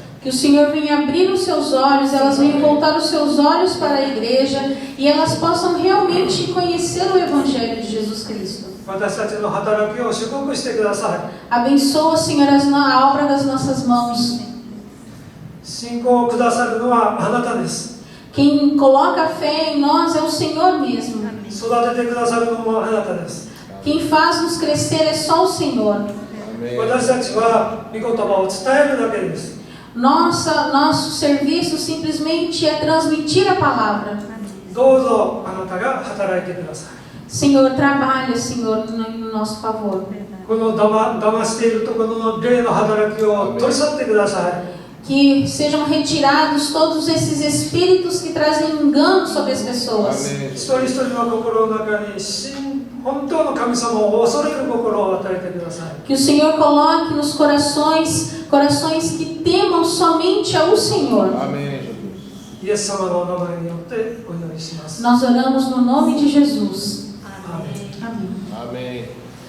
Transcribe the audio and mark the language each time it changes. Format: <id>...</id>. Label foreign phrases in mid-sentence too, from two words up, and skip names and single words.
<pt>Que o Senhor venha abrir os seus olhos, elas venham voltar os seus olhos para a igreja e elas possam realmente conhecer o Evangelho de Jesus Cristo.</pt> <ja>私たちの働きを祝福してください。</ja> <pt>Abençoa, Senhor, a obra das nossas mãos.</pt> <ja>信仰をくださるのはあなたです。</ja> <pt>Quem coloca fé em nós é o Senhor mesmo.</pt> <ja>育ててくださるのもあなたです。</ja> <pt>Quem faz nos crescer é só o Senhor. Amém.</pt> <ja>私たちは御言葉を伝えるだけです。</ja> <pt>Nosso serviço simplesmente é transmitir a palavra.</pt> <ja>どうぞあなたが働いてください。</ja> <pt>Senhor, trabalha, Senhor, no nosso favor.</pt> <ja>この騙しているところの霊の働きを取り去ってください。</ja> <pt>Que sejam retirados todos esses espíritos que trazem engano sobre as pessoas. Amém.</pt> <ja>一人一人の心の中に本当の神様を恐れる心を与えてください。</ja> <pt>Que o Senhor coloque nos corações que temam somente ao Senhor. Amém, Jesus.</pt> <ja>イエス様のお名前によってお祈りします。</ja> <pt>Nós oramos no nome de Jesus. Amém. Amém. Amém.</pt>